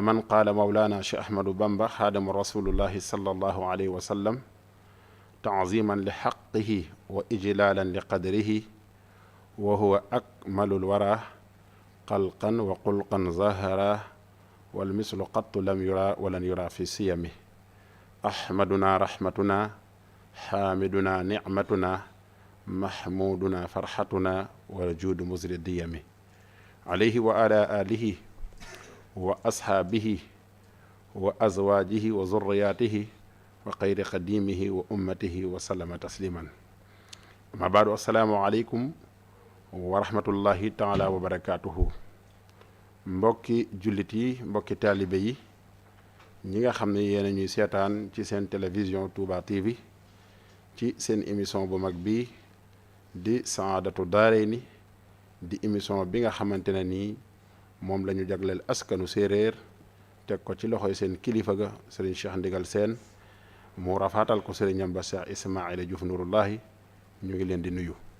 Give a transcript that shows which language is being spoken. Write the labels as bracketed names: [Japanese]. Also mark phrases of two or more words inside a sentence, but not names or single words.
[Arabic] من قال مولانا شيخ أحمد بامبا خادم رسول الله صلى الله عليه وسلم تعظيما لحقه وإجلالا لقدره وهو أكمل الورى خلقا وخلقا ظاهرا والمثل قط لم يرى ولن يرى في سيمه أحمدنا رحمتنا حامدنا نعمتنا محمودنا فرحتنا والجود مزر الديم عليه وعلى آله وأصحابه وأزواجه وذرياته وخير خديمه وأمته وسلم تسليما ما بعد السلام عليكم ورحمة الله تعالى وبركاته [Wolof] mbokki jullit yi mbokki taalibe yi ñi nga xam ne yéen a ñuy seetaan ci seen télévision Touba TV ci seen émission bu mag bi di Saadatu Daarayni di émission bi nga xamante ne nii moom la ñu jagleel askanu séeréer teg ko ci loxoy seen kilifa ga sëriñ Cheikh Ndigal Sène mu rafaatal ko sëriñam ba Cheikh Ismaila Diouf Nurullahi ñu ngi leen di nuyu